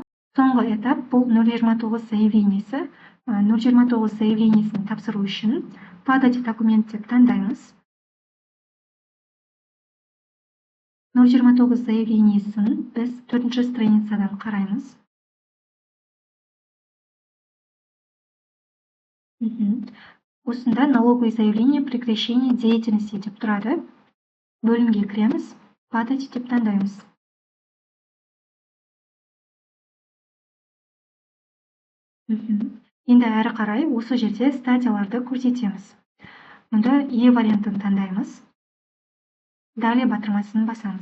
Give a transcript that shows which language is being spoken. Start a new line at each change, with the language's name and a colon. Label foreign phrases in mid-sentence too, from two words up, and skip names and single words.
Kazakh: Соңғы этап бұл 029 заявлениесі. 029 заявлениесін тапсыру үшін
Russian: подать документ
Kazakh: деп таңдаймыз. 029 заявлениесін біз 4-ші страницадан қараймыз. Осында
Russian: налоговое заявление прекращения деятельности
Kazakh: деп тұрады. Бөлімге кіреміз, подать деп таңдаймыз. Енді әрі қарай осы жерде статияларды көрсетеміз. Мұнда Е вариантын таңдаймыз. Далее батырмасын басамыз.